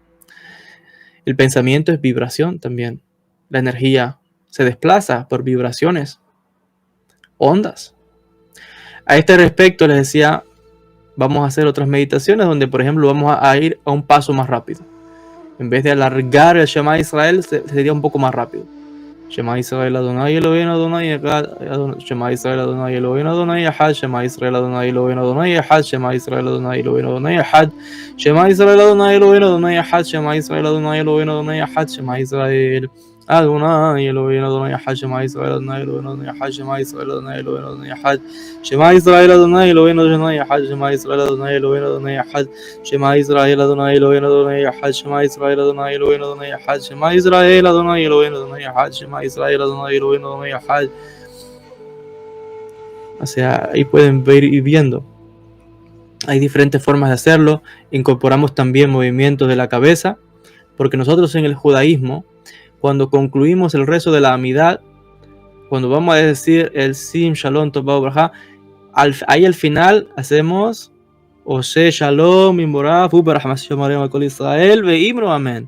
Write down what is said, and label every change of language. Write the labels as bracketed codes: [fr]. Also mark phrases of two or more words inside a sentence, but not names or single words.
[es] El pensamiento es vibración también. La energía se desplaza por vibraciones, ondas. A este respecto les decía, vamos a hacer otras meditaciones donde, por ejemplo, vamos a ir a un paso más rápido. En vez de alargar el [he] שמע ישראל, [es] sería un poco más rápido. [he] שמע ישראל אדני אלהינו אדני אחד. שמע ישראל אדני אלהינו אדני אחד. שמע ישראל אדני אלהינו אדני אחד. שמע ישראל אדני אלהינו אדני אחד. שמע ישראל אדני אלהינו אדני אחד. שמע ישראל אדני אלהינו אדני אחד. שמע ישראל אדני אלהינו אדני אחד. שמע ישראל אדני אלהינו אדני אחד. שמע ישראל אדני אלהינו אדני אחד. שמע ישראל אדני אלהינו אדני אחד. שמע ישראל אדני אלהינו אדני אחד. שמע ישראל אדני אלהינו אדני אחד. שמע ישראל אדני אלהינו אדני אחד. שמע ישראל אדני אלהינו אדני אחד. שמע ישראל אדני אלהינו אדני אחד. [es] O sea, ahí pueden ir viendo. Hay diferentes formas de hacerlo. Incorporamos también movimientos de la cabeza, porque nosotros en el judaísmo, cuando concluimos el rezo de la amidad, cuando vamos a decir el Sim Shalom [he] טוב ברכה, [es] ahí al final hacemos [he] עושה שלום במרומיו וברחמיו כל ישראל ואמרו אמן.